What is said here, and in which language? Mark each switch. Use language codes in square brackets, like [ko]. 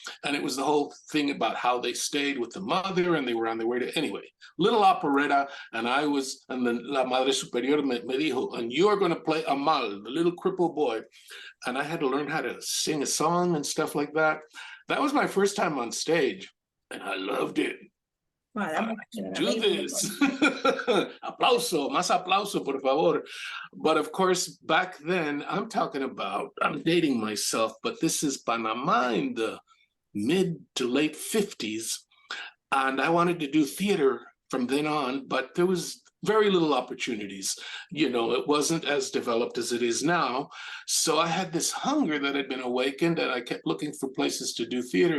[en] And it was the whole thing about how they stayed with the mother and they were on their way to, anyway, little operetta. And then La Madre Superior me dijo, "And you are going to play Amal, the little crippled boy." And I had to learn how to sing a song and stuff like that. That was my first time on stage. And I loved it. Wow, do this. [es] Aplauso, más aplauso, por favor. [en] But of course, back then, I'm dating myself, but this is Panama in the mid to late 50s. And I wanted to do theater from then on, but there was very little opportunities. You know, it wasn't as developed as it is now. So I had this hunger that had been awakened, and I kept looking for places to do theater.